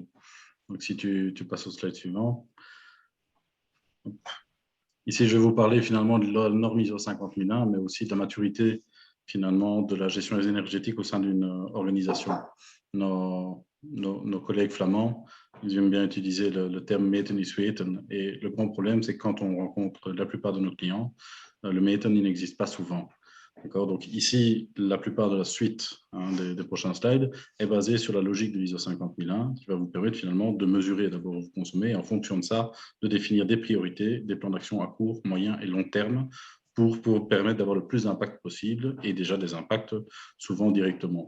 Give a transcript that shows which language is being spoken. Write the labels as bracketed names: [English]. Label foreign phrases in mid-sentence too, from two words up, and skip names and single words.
[French] Donc, si tu passes au slide suivant. Ici, je vais vous parler finalement de la norme ISO 50001, mais aussi de la maturité finalement de la gestion énergétique au sein d'une organisation. Nos collègues flamands, ils aiment bien utiliser le terme [Dutch] meten is weten. [French] Et le grand problème, c'est que quand on rencontre la plupart de nos clients, le meten, il n'existe pas souvent. Donc ici, la plupart de la suite des prochains slides est basée sur la logique de l'ISO 50001 qui va vous permettre finalement de mesurer d'abord où vous consommez et en fonction de ça, de définir des priorités, des plans d'action à court, moyen et long terme pour permettre d'avoir le plus d'impact possible et déjà des impacts souvent directement.